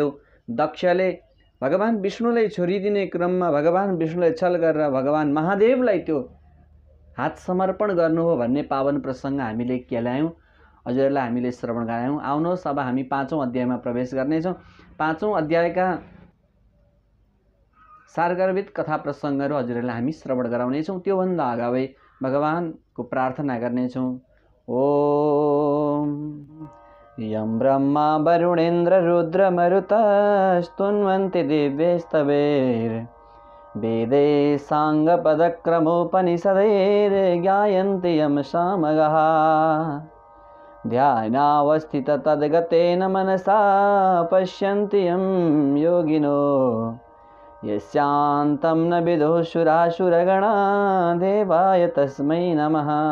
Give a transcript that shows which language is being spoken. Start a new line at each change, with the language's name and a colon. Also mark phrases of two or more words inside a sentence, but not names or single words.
Nepali: दक्षले भगवान विष्णुलाई छोरी दिने क्रममा भगवान विष्णुलाई छल गरेर भगवान महादेवलाई त्यो हात समर्पण गर्नु हो भन्ने पावन प्रसङ्ग हामीले केलायौँ, हजुरहरूलाई हामीले श्रवण गरायौँ। आउनुहोस्, अब हामी 5औं अध्यायमा प्रवेश गर्नेछौँ। 5औं अध्यायका सारगर्भित कथा प्रसङ्गहरू हजुरहरूलाई हामी श्रवण गराउनेछौँ। त्योभन्दा अगावै भगवानको प्रार्थना गर्नेछौँ।
Sanskrit: ओम यं ब्रह्मा वरुणेन्द्र रुद्र मरुतस्तुन्वन्ति दिव्यैस्तवैर् वेदे साङ्गपदक्रमोपनिषदैर्ज्ञायन्ति यं सामगाः ध्यानावस्थित तद्गतेन मनसा पश्यन्ति यं योगिनो यस्यान्तं न विदुः सुरासुरगणा देवाय तस्मै नमः।